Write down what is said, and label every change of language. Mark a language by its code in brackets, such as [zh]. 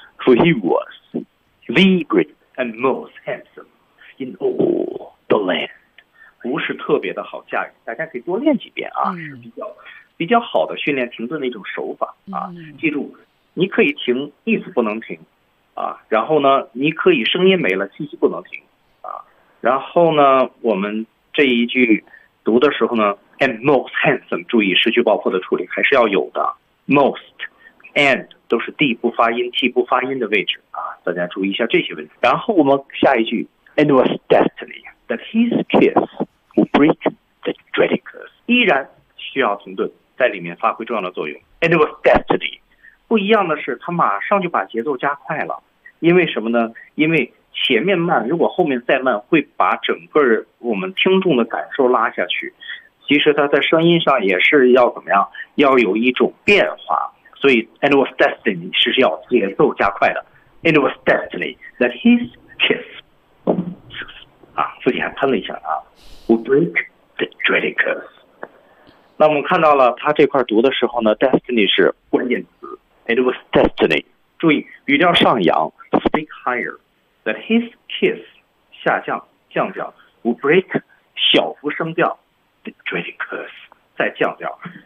[en] For he was the great and most handsome in all the land， [zh] 不是特别的好驾驭。大家可以多练几遍啊，是比较好的训练停顿的一种手法啊。记住，你可以停，意思不能停。啊，然后呢，你可以声音没了，信息不能停，啊，然后呢，我们这一句读的时候呢 ， [en] and most handsome， [zh] 注意失去爆破的处理还是要有的 ， [en] most and [zh] 都是 d 不发音 ，t 不发音的位置啊，大家注意一下这些问题。然后我们下一句 [en] ，and was destiny that his kiss would break the dreaded curse， [zh] 依然需要停顿，在里面发挥重要的作用 [en] ，and was destiny。 [zh] 不一样的是他马上就把节奏加快了，因为什么呢？因为前面慢，如果后面再慢会把整个我们听众的感受拉下去，其实他在声音上也是要怎么样，要有一种变化，所以 [en] and was destiny [zh] 是要节奏加快的。 [en] and was destiny that his kiss [zh] 啊，自己还喷了一下啊， [en] would break the dreaded curse。 [zh] 那我们看到了他这块读的时候呢， destiny 是关键词， [en] It was destiny. [zh] 注意语调上扬 [en] ，speak higher. That his kiss [zh] 下降降调 [en] ，would break [zh] 小幅升调 [en] ，the dreaded curse [zh] 再降调。